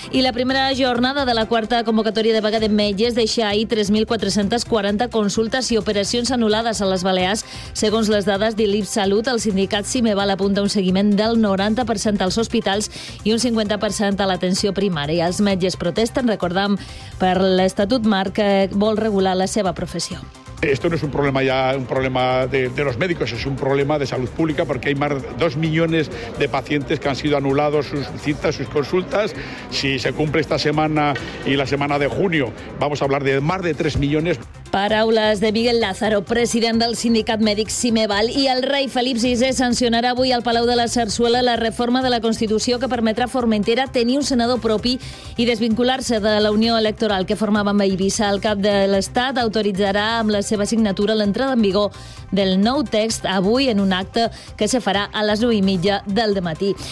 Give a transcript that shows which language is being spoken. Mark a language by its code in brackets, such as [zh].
[ca] I la primera jornada de la quarta convocatòria de vaga de metges deixa ahir 3.440 consultes i operacions anul·lades a les Balears. Segons les dades d'Ilips Salut, el sindicat Cimeval apunta un seguiment del 90% als hospitals i un 50% a l'atenció primària. Els metges protesten, recordem, per l'Estatut Marc, que vol regular la seva professió. [es] Esto no es un problema ya, un problema de los médicos, es un problema de salud pública, porque hay más de 2 millones de pacientes que han sido anulados sus citas, sus consultas. Si se cumple esta semana y la semana de junio, vamos a hablar de más de 3 millones. [ca] Paraules de Miguel Lázaro, president del sindicat mèdic Cimeval. I el rei Felip VI sancionarà avui al Palau de la Zarzuela la reforma de la Constitució que permetrà a Formentera tenir un senador propi i desvincular-se de la unió electoral que formava amb Eivissa. El cap de l'Estat autoritzarà amb la seva signatura l'entrada en vigor del nou text avui en un acte que se farà a les 9:30 del dematí.